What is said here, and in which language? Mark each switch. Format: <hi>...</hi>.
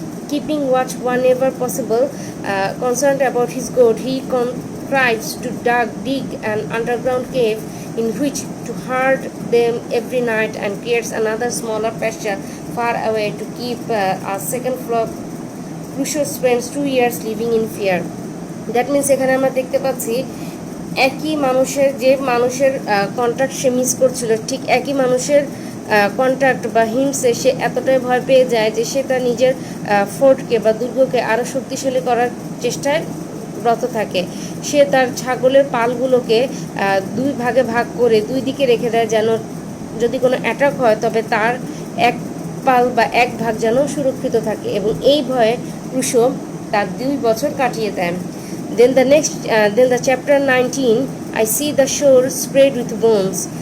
<en>Keeping watch whenever possible, concerned about his goat, he contrives to dig an underground cave in which to herd them every night and creates another smaller pasture far away to keep a second flock. Crusoe spends 2 years living in fear. That means</en> <bn>এখানে আমরা দেখতে পাচ্ছি একই মানুষের contact সে miss করছিল, ঠিক একই মানুষের কন্ট্যাক্ট বা হিমসে সে এতটাই ভয় পেয়ে যায় যে সে তার নিজের ফোর্টকে বা দুর্গকে আরও শক্তিশালী করার চেষ্টায় ব্রত থাকে। সে তার ছাগলের পালগুলোকে 2 ভাগে ভাগ করে 2 দিকে রেখে দেয়, যেন যদি কোনো অ্যাটাক হয় তবে তার এক পাল বা এক ভাগ যেন সুরক্ষিত থাকে, এবং এই ভয়ে Crusoe তার 2 বছর কাটিয়ে দেন।</bn> <en>Then the chapter 19, I see the shore spread with bones.</en>